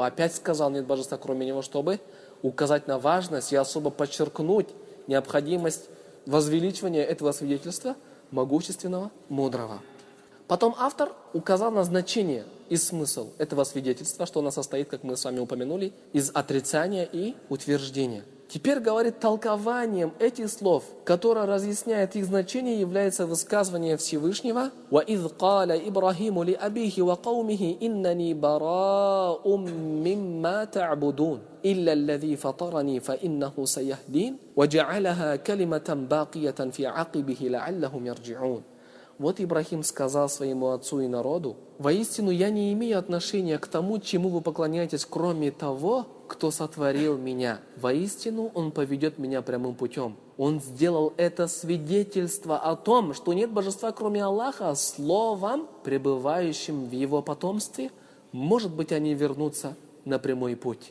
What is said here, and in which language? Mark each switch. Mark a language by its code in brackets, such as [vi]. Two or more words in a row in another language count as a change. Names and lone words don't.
[ru] Опять сказал, нет божества, кроме него, чтобы указать на важность и особо подчеркнуть необходимость возвеличивания этого свидетельства могущественного, мудрого. Потом автор указал на значение и смысл этого свидетельства, что оно состоит, как мы с вами упомянули, из отрицания и утверждения. Теперь говорит, толкованием этих слов, которое разъясняет их значение, является высказывание Всевышнего: [ar] «وَإِذْ قَالَ إِبْرَاهِيمُ لِأَبِيهِ وَقَوْمِهِ إِنَّنِي بَرَاءٌ مِّمَّا تَعْبُدُونَ إِلَّا الَّذِي فَطَرَنِي فَإِنَّهُ سَيَهْدِينِ وَجَعَلَهَا كَلِمَةً بَاقِيَةً فِي عَقِبِهِ لَعَلَّهُمْ يَرْجِعُونَ». [ru] Вот Ибрахим сказал своему отцу и народу: «Воистину я не имею отношения к тому, чему вы поклоняетесь, кроме того, кто сотворил меня. Воистину он поведет меня прямым путем». Он сделал это свидетельство о том, что нет божества, кроме Аллаха, словом, пребывающим в его потомстве, может быть, они вернутся на прямой путь.